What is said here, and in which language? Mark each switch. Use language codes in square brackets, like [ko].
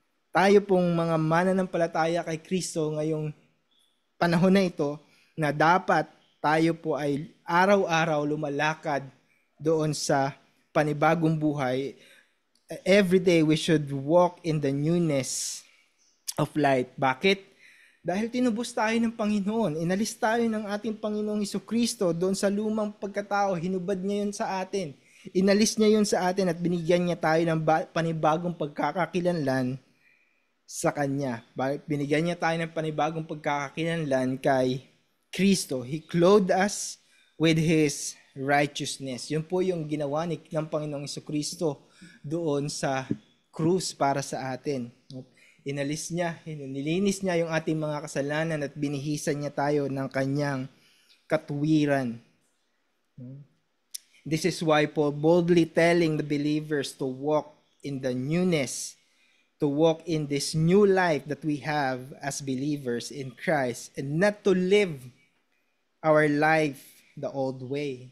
[tl] Tayo pong mga mananampalataya kay Kristo ngayong panahon na ito, na dapat tayo po ay araw-araw lumalakad doon sa panibagong buhay. [en] Every day we should walk in the newness of light. [tl] Bakit? Dahil tinubos tayo ng Panginoon, inalis tayo ng ating Panginoong Jesucristo doon sa lumang pagkatao, hinubad niya yun sa atin. Inalis niya yun sa atin at binigyan niya tayo ng panibagong pagkakakilanlan sa Kanya. Binigyan niya tayo ng panibagong pagkakakilanlan kay Kristo. [en] He clothed us with His righteousness. [tl] Yun po yung ginawa ng Panginoong Jesucristo doon sa krus para sa atin. Inalis niya, nilinis niya yung ating mga kasalanan at binihisan niya tayo ng kanyang katuwiran. [en] This is why Paul boldly telling the believers to walk in the newness, to walk in this new life that we have as believers in Christ, and not to live our life the old way.